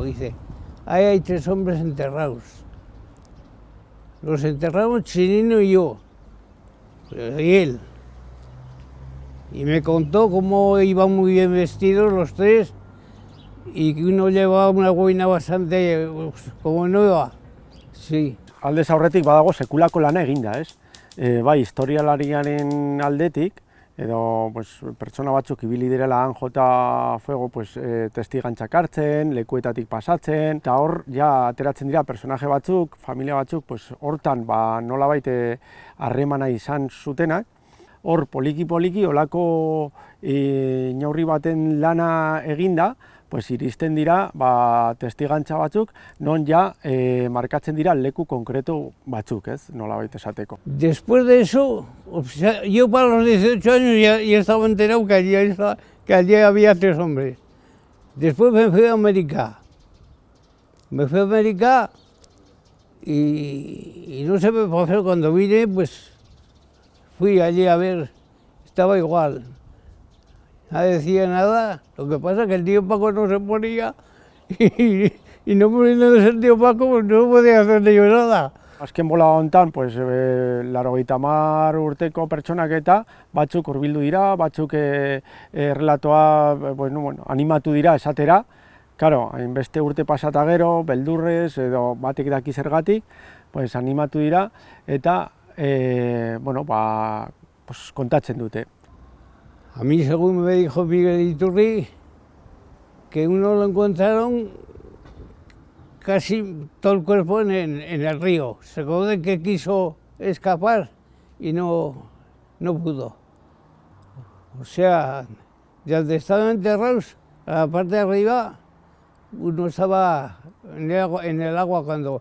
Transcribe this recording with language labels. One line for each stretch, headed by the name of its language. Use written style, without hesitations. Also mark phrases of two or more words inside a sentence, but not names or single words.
Spanish: Dice, ahí hay 3 hombres enterrados. Los enterramos Chinino y yo, y él. Y me contó cómo iban muy bien vestidos los 3 y que uno llevaba una boina bastante como nueva. Sí.
Basque: Aldez aurretik badago sekulako lana eginda, ez? Bai, historialariaren aldetik, edo pertsona batzuk ibili direla han jota fuego testigantzak hartzen, lekuetatik pasatzen, eta hor ja ateratzen dira personaje batzuk, familia batzuk, hortan nolabait harremana izan zutenak. Hor poliki-poliki olako neurri baten lana eginda, iristen dira testigantza batzuk, non ja markatzen dira leku konkretu batzuk, ez, nolabait esateko.
Spanish: Después de eso, yo para los 18 años ya estaba enterado que allí había 3 hombres. Después me fui a América. Y no sé qué pasó cuando vine, fui allí a ver, estaba igual. Nadie decía nada, lo que pasa es que el tío Paco no se ponía y no poniéndose el tío Paco no podía hacerle yo nada.
Basque: Azken bola hontan, 80 urteko pertsonak eta batzuk hurbildu dira, batzuk relatoa animatu dira esatera. Claro, hainbeste urte pasata gero, beldurrez edo batek daki zergatik, animatu dira eta kontatzen dute.
Spanish: A mí, según me dijo Miguel Iturri, que uno lo encontraron casi todo el cuerpo en el río. Se acordó que quiso escapar y no pudo. O sea, de donde estaban enterrados, a la parte de arriba, uno estaba en el agua cuando...